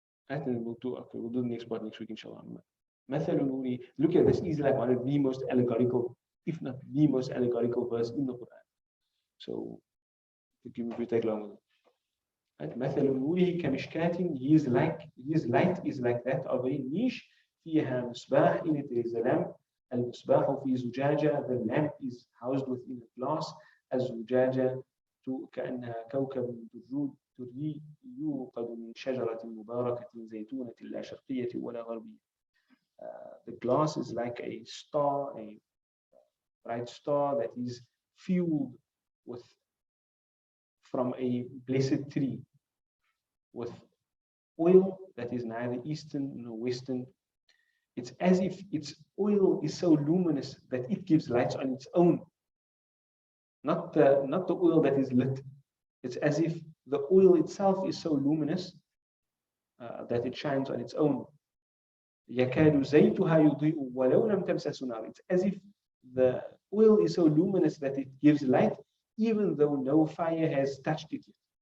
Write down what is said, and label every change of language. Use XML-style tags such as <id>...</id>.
<en>And then we'll do the next part next week, inshallah. Look at this, is like one of the most allegorical, if not the most allegorical verse in the Quran. So if we take long with it.</en> <ar>مثل نوره كمشكاة,</ar> <en>his light is like that of a niche.</en> <ar>فيها مصباح,</ar> <en>in it there is a lamp.</en> <ar>المصباح في زجاجة,</ar> <en>the lamp is housed within a glass.</en> <ar>الزجاجة كأنها كوكب دري يوقد من شجرة مباركة زيتونة لا شرقية ولا غربية.</ar> <en>The glass is like a star, a bright star that is fueled from a blessed tree, with oil that is neither eastern nor western. It's as if its oil is so luminous that it gives light on its own. Not the oil that is lit. It's as if the oil itself is so luminous that it shines on its own.</en> <ar>يكاد زيتها يضيء ولو لم تمسسه نار.</ar> <en>It's as if the oil is so luminous that it gives light even though no fire has touched it yet.</en>